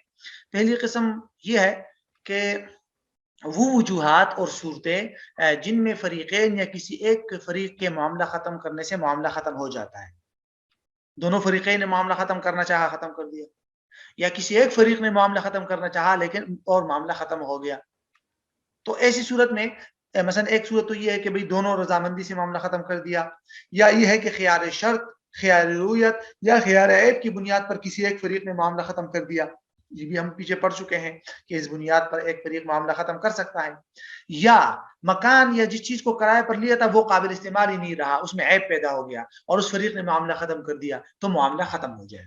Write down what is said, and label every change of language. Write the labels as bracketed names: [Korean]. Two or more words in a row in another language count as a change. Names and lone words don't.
[Urdu] پہلی قسم یہ ہے کہ وہ وجوہات اور صورتیں جن میں فریقین یا کسی ایک فریق کے معاملہ ختم کرنے سے معاملہ ختم ہو جاتا ہے۔ دونوں فریقین نے معاملہ ختم کرنا چاہا، ختم کر دیا، یا کسی ایک فریق نے معاملہ ختم کرنا چاہا لیکن اور معاملہ ختم ہو گیا۔ تو ایسی صورت میں مثلا ایک صورت تو یہ ہے کہ بھئی دونوں رضامندی سے معاملہ ختم کر دیا، یا یہ ہے کہ خیار شرط، خیار رویت یا خیار عیب کی بنیاد پر کسی ایک فریق نے معاملہ ختم کر دیا۔ یہ بھی ہم پیچھے پڑ چکے ہیں کہ اس بنیاد پر ایک فریق معاملہ ختم کر سکتا ہے۔ یا مکان یا جس چیز کو کرائے پر لیا تھا وہ قابل استعمال ہی نہیں رہا، اس میں عیب پیدا ہو گیا اور اس فریق نے معاملہ ختم کر دیا، تو معاملہ ختم ہو جائے گا۔